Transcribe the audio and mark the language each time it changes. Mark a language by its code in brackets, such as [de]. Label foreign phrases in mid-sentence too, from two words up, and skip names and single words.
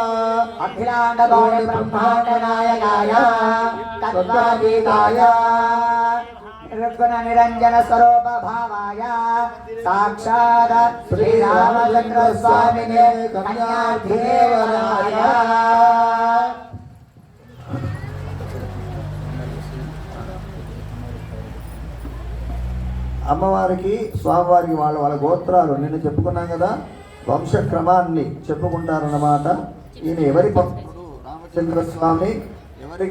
[sa] अखिलाण्डगौरब्रह्माण्डनायकाय तत्त्वातीताय निर्गुणनिरञ्जन स्वरूप भावाय साक्षात् श्रीरामचन्द्र स्वामिने कन्याधिदेवराय [te] అమ్మవారికి స్వామివారికి వాళ్ళ గోత్రాలు నిన్న చెప్పుకున్నాం కదా, వంశక్రమాన్ని చెప్పుకుంటారన్నమాట. ఈయన ఎవరి భక్తుడు? రామచంద్ర స్వామి. ఎవరికి?